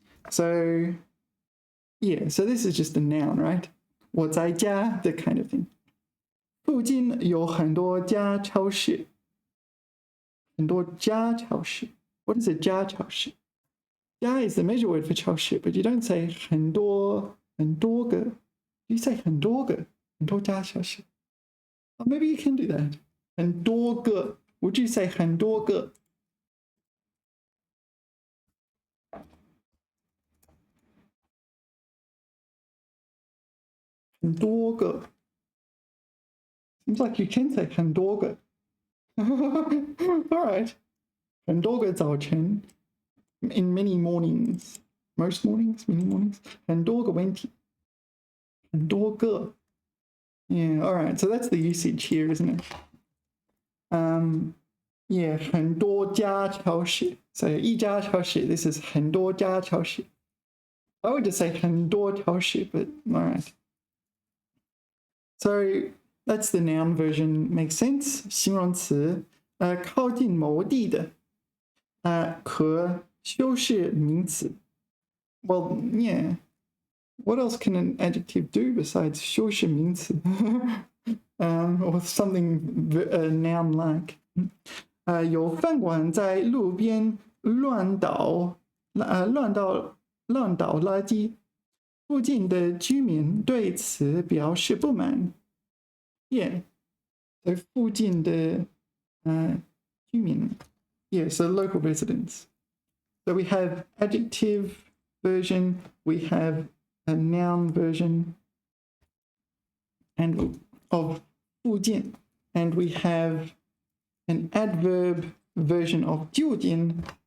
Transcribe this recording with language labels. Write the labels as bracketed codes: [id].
[en] So, yeah, so this is just a noun, right? [zh] 我在家, [en] the kind of thing. [zh] 附近有很多家超市。很多家超市。 [en] What is a 家超市？ 家 is the measure word for 超市, but you don't say 很多个. You say [zh] 很多家超市. [en] Or maybe you can do that. 很多个. Would you say 很多个? Seems like you can say 很多个. All right. [zh] 很多个早晨 [en] in many mornings. Most mornings, many mornings. [zh] 很多个问题.很多个. [en] Yeah, all right. So that's the usage here, isn't it? Yeah, [zh] 很多家超市. [en] So [zh] 一家超市, [en] this is [zh] 很多家超市. [en] I would just say 很多超市, but all right. So that's the noun version. Makes sense. [zh] 形容词靠近某地的和修饰名词. [en] Well, yeah. What else can an adjective do besides [zh] 修饰名词? [en] Or something noun-like. [zh] 有饭馆在路边乱倒垃圾，附近的居民对此表示不满。 [en] Yeah, so [zh] 附近的居民. [en] Yeah, so local residents. So we have adjective version, we have a noun version and of 附近, and we have an adverb version of 就近.